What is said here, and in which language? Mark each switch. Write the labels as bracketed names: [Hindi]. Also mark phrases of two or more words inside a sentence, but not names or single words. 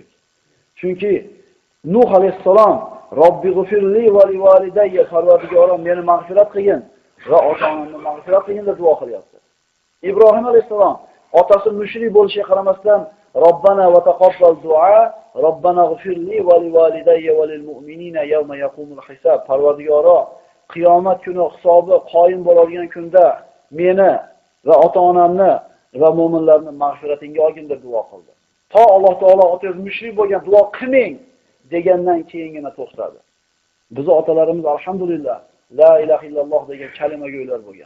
[Uzbek] Chunki Nuh alayhissalom [Arabic] رب اغفر لي ولوالدي, [Uzbek] Parvardigorim meni mag'firat qilgin va ota-onamni mag'firat qilgin deb duo qilyapti. Ibrohim alayhissalom otasi mushrik bo'lishiga qaramasdan [Arabic] ربنا وتقبل دعاء ربنا اغفر لي ولوالدي وللمؤمنين يوم يقوم الحساب. [Uzbek] Parvardigoro, qiyomat kuni hisobi qoyim bo'ladigan kunda meni va ota-onamni va mu'minlarni mag'firatingga olgin deb duo qildi. To Alloh taolo otangiz mushrik bo'lgan duo qilmang degandan keyingina to'xtadi. Bizi otalarimiz [Arabic] الحمد لله لا إله إلا الله [Uzbek] degan kalimaga yo'lar bo'lgan.